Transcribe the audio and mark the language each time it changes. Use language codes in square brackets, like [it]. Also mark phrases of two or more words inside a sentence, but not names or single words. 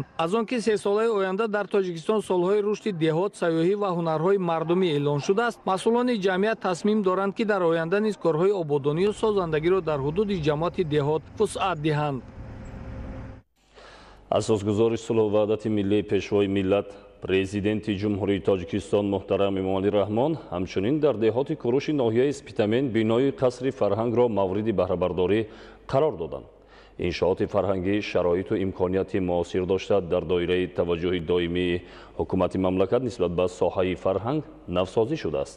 [fa] از آنکه 3 ساله آینده در تاجیکستان سالهای رشد دهات، سیاحی و هنرهای مردمی اعلان شده است، مسئولان جمعیت تصمیم دارند که در آینده نیز کارهای آبادانی و سازندگی را در حدود جماعت دهات وسعت دهند. اساسگزار صلح و وحدت ملی پیشوای ملت [tg] президенти ҷумҳурии Тоҷикистон муҳтарам Эмомалӣ Раҳмон ҳамчунин дар деҳоти кӯруши ноҳияи Спитамен бинои қасри фарҳангро мавриди баҳрабардорӣ қарор доданд. иншооти фарҳангӣ шароиту имконияти муосир дошта дар доираи таваҷҷуҳи доимии ҳукумати мамлакат нисбат ба соҳаи фарҳанг навсозӣ шудааст.